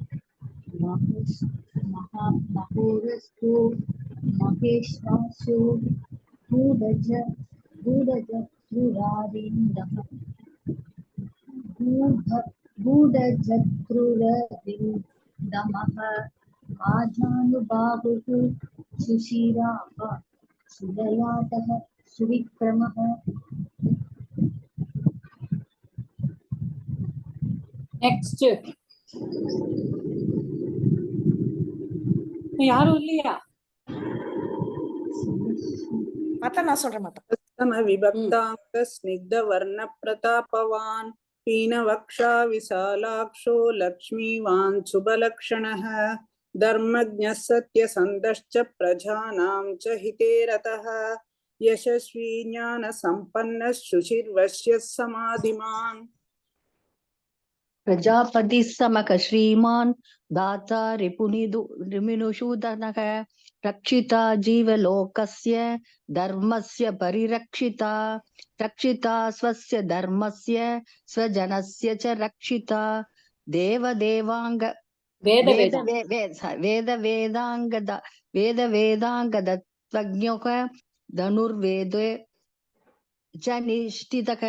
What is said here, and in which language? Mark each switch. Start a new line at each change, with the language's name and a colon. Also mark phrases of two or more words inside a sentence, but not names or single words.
Sanskrit: महोरस्तो महेश्वासो गूढजत्रुररिन्दमः आजानुबाहुः सुशिराः सुदयातः सुविक्रमः।
Tamil: நெக்ஸ்ட் யாரும் இல்லையா? நான் சொல்றேன் மாட்டேன்.
Sanskrit: विभक्ताङ्ग स्निग्ध वर्ण प्रतापवान् पीनवक्षा विशालाक्षो लक्ष्मीवान् शुभलक्षणः धर्मज्ञः सत्यसन्धश्च प्रजानां च हिते रतः यशस्वी ज्ञानसम्पन्नः शुचिर्वश्यः समाधिमान् प्रजापतिः समक श्रीमान् दाता रिपुनिषूदनः रक्षिता जीवलोकस्य धर्मस्य परिरक्षिता रक्षिता स्वस्य धर्मस्य स्वजनस्य च रक्षिता देवदेवांग वेदांगदत्वज्ञः धनुर्वेदे जनिष्ठितः